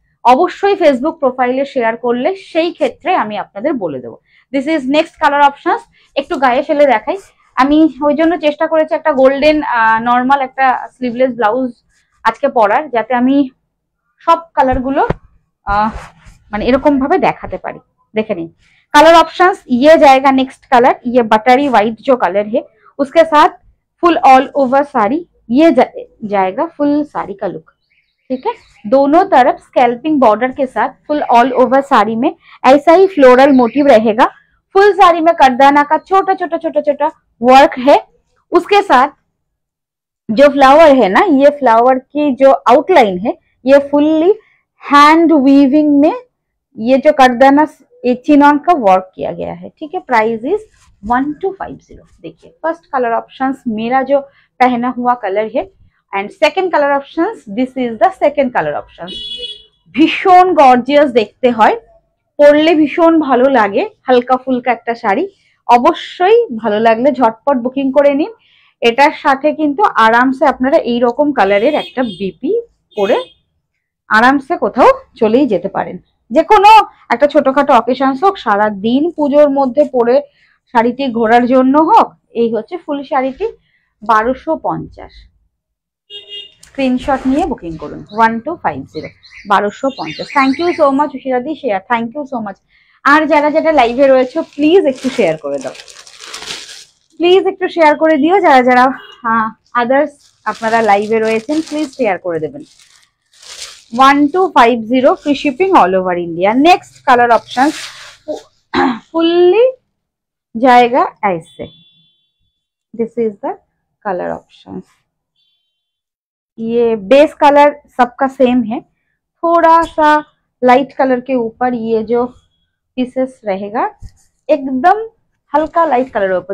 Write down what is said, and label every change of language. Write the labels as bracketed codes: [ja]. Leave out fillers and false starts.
[bn] অবশ্যই ফেসবুক প্রোফাইলে শেয়ার করলে সেই ক্ষেত্রে আমি আপনাদের বলে দেবো। [en] This is next colour options. [bn] একটু গায়ে ফেলে দেখাই। আমি ওই জন্য চেষ্টা করেছি একটা গোল্ডেন নর্মাল একটা স্লিভলেস ব্লাউজ আজকে পরার, যাতে আমি সব কালার গুলো মানে এরকম ভাবে দেখাতে পারি। [hi] देखे नहीं कलर ऑप्शंस। ये जाएगा नेक्स्ट कलर, ये बटरी व्हाइट जो कलर है उसके साथ फुल ऑल ओवर साड़ी, ये जाएगा फुल साड़ी का लुक, ठीक है? दोनों तरफ स्कैल्पिंग बॉर्डर के साथ फुल ऑल ओवर साड़ी में ऐसा ही फ्लोरल मोटिव रहेगा। फुल साड़ी में करदाना का छोटा छोटा छोटा छोटा वर्क है। उसके साथ जो फ्लावर है ना, ये फ्लावर की जो आउटलाइन है ये फुल्ली हैंड वीविंग में ये जो करदाना चिनॉन का वर्क किया गया है, ठीक है? [en] Price is 1250। [hi] देखिए फर्स्ट कलर ऑप्शंस मेरा जो पहना हुआ कलर है, and second colour options, [en] This is the second colour options. [bn] भीषण गॉर्जियास देखते হয়, পরলে ভীষণ ভালো লাগে। হালকা ফুলকা একটা শাড়ি, অবশ্যই ভালো লাগলে ঝটপট বুকিং করে নিন। এটার সাথে কিন্তু আরামসে আপনারা এই রকম কালারের একটা বিপি পরে আরামসে কোথাও চলেই যেতে পারেন, যে কোনো একটা ছোটখাটো অকেশনস হোক, সারা দিন পুজোর মধ্যে পরে শাড়িটি ঘোরার জন্য হোক। এই হচ্ছে ফুল শাড়িটি 1250। স্ক্রিনশট নিয়ে বুকিং করুন 1250 1250। [en] thank you so much [bn] উশিরাদি share, thank you so much. আর যারা যারা লাইভে রয়েছে প্লিজ একটু শেয়ার করে দাও, প্লিজ একটু শেয়ার করে দিও। যারা যারা আদার্স আপনারা লাইভে রয়েছেন প্লিজ শেয়ার করে দেবেন। [hi] 1250 [en] Free shipping all over India. [hi] Next colour option fully जाएगा ऐसे, [en] This is the colour options. [hi] ये बेस कलर सबका सेम है, थोड़ा सा लाइट कलर के ऊपर ये जो पीसेस रहेगा एकदम हल्का लाइट कलर ऊपर।